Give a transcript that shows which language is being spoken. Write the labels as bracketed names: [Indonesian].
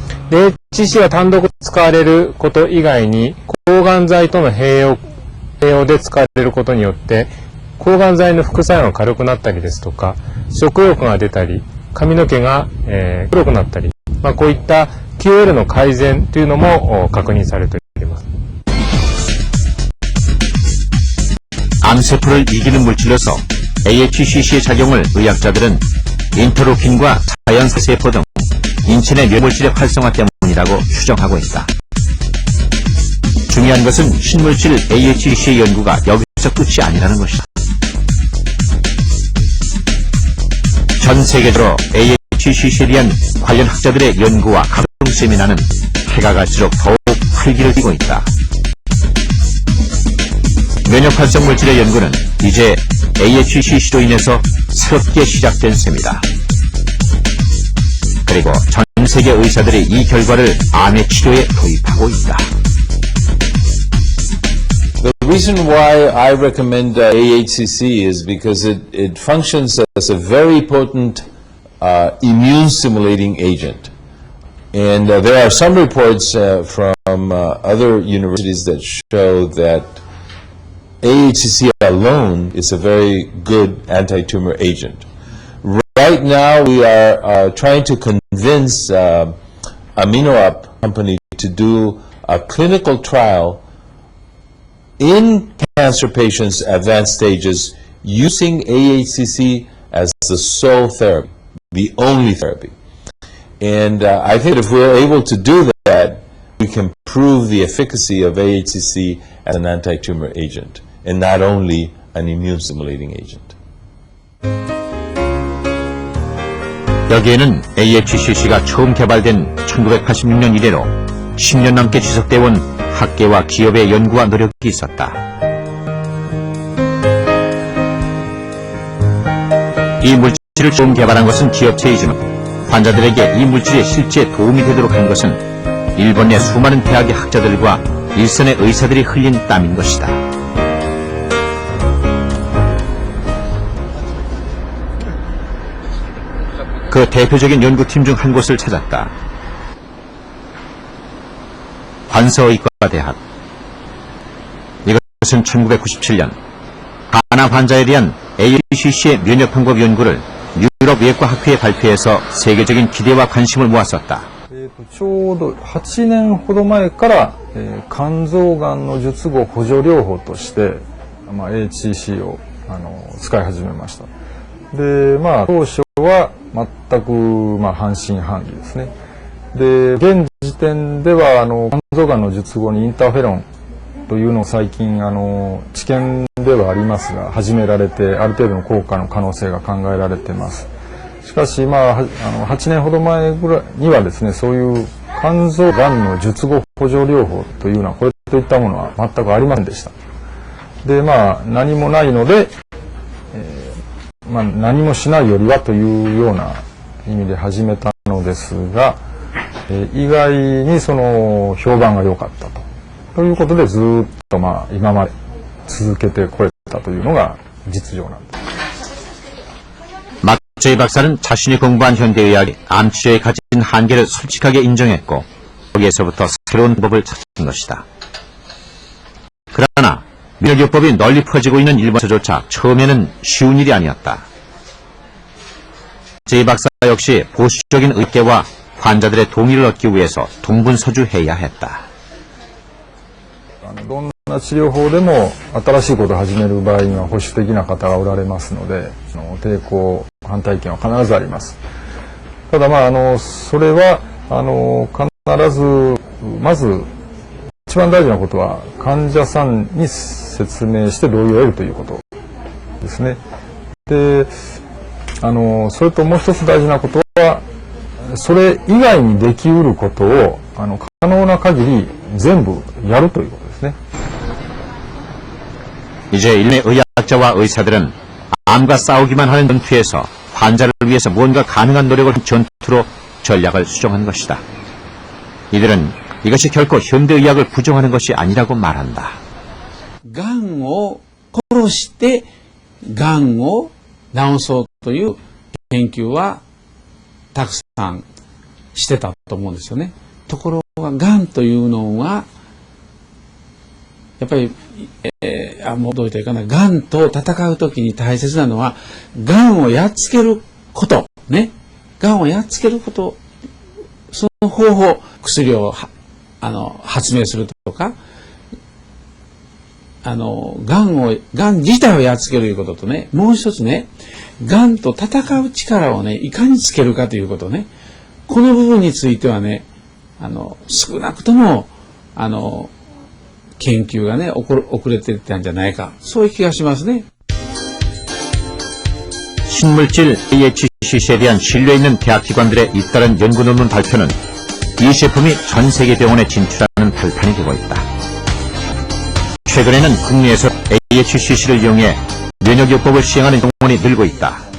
[Japanese] で、HCC は単独で使われること以外に抗がん剤との併用で使われることによって抗がん剤の副作用が軽くなったりですとか食欲が出たり髪の毛が、黒くなったり、こういった QOL の改善というのも確認されております。 [Korean] 암세포를 이기는 물질로서 AHCC의 작용을 의학자들은 인터루킨과 자연세포 등 인체 내 면물질의 활성화 때문이라고 추정하고 있다. 중요한 것은 신물질 AHCC의 연구가 여기서 끝이 아니라는 것이다. 전 세계적으로 AHCC에 대한 관련 학자들의 연구와 각종 세미나는 해가 갈수록 더욱 활기를 띠고 있다. 면역 활성 물질의 연구는 이제 AHCC로 인해서 새롭게 시작된 셈이다. 그리고 전 세계 의사들이 이 결과를 암의 치료에 도입하고 있다. [English] The reason why I recommend AHCC is because it functions as a very potent immune stimulating agent. And there are some reports from other universities that show that AHCC alone is a very good anti-tumor agent. Right now we are trying to convince AminoUp company to do a clinical trial in cancer patients at advanced stages using AHCC as the sole therapy, the only therapy. And I think if we're able to do that, we can prove the efficacy of AHCC as an anti-tumor agent and not only an immune stimulating agent. [Korean] 여기에는 AHCC가 처음 개발된 1986년 이래로 10년 넘게 지속되어 온 학계와 기업의 연구와 노력이 있었다. 이 물질을 처음 개발한 것은 기업체이지만 환자들에게 이 물질이 실제 도움이 되도록 한 것은 일본 내 수많은 대학의 학자들과 일선의 의사들이 흘린 땀인 것이다. 그 대표적인 연구팀 중 한 곳을 찾았다. 관서의과대학. 이것은 1997년 가나 환자에 대한 AHCC의 면역 방법 연구를 유럽 외과학회에 발표해서 세계적인 기대와 관심을 모았었다. [Japanese] ちょうど8年ほど前から、肝臓がんの術後補助療法として、HCC を使い始めました。で、当初は全く、半信半疑ですね。で、現時点では肝臓がんの術後にインターフェロンというのを最近治験ではありますが始められて、ある程度の効果の可能性が考えられています。しかし、8年ほど前ぐらいにはですね、そういう肝臓がんの術後補助療法というのはこれといったものは全くありませんでした。で、何もないので、何もしないよりはというような意味で始めたのですが、意外にその評判が良かったということでずっと今まで続けてこれたというのが実情なんです。 [Korean] 막제이 박사는 자신이 공부한 현대의학이 암 치료에 가진 한계를 솔직하게 인정했고 거기에서부터 새로운 방법을 찾은 것이다. 그러나 면역요법이 널리 퍼지고 있는 일본에서조차 처음에는 쉬운 일이 아니었다. 제이 박사 역시 보수적인 의견과 환자들의 동의를 얻기 위해서 동분서주해야 했다. [Japanese] どんな治療法でも新しいことを始める場合には保守的な方がおられますので、抵抗反対意見は必ずあります。ただそれは必ずまず一番大事なことは患者さんに説明して同意を得るということですね。で、それともう一つ大事なことはそれ以外にできうることを可能な限り全部やるということですね。 [Korean] 이제 일본의 의학자와 의사들은 암과 싸우기만 하는 전투에서 환자를 위해서 무언가 가능한 노력을 한 전투로 전략을 수정한 것이다. 이들은 이것이 결코 현대의학을 부정하는 것이 아니라고 말한다. [Japanese] がんを殺してがんを治そうという研究はたくさんしてたと思うんですよね。ところががんというのはやっぱり、もうどう言ったらいいかな、がんと戦うときに大切なのはがんをやっつけることね、がんをやっつけること、その方法、薬を発明するとか、がん自体をやっつけるということとね、もう一つね、がんと戦う力をね、いかにつけるかということね、この部分についてはね、少なくとも、研究がね、遅れていったんじゃないか、そういう気がしますね。 [Korean] 신물질 AHCC에 대한 신뢰 있는 대학기관들의 잇따른 연구 논문 발표는 이 제품이 전 세계 병원에 진출하는 발판이 되고 있다. 최근에는 국내에서 AHCC를 이용해 면역요법을 시행하는 병원이 늘고 있다.